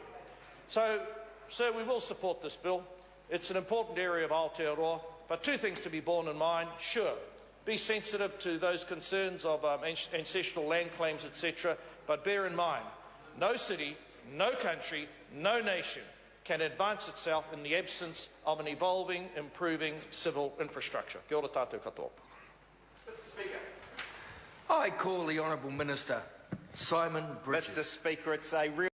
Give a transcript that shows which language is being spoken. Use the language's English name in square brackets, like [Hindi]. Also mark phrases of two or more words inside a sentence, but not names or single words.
[English] So, sir, we will support this bill. It's an important area of Aotearoa, but two things to be borne in mind. Sure, be sensitive to those concerns of ancestral land claims, etc., but bear in mind, no city, no country, no nation can advance itself in the absence of an evolving, improving civil infrastructure. [Māori] Kia ora tātou katoa. [English] Mr. Speaker. I call the Honourable Minister Simon Bridges. Mr. Speaker, it's a real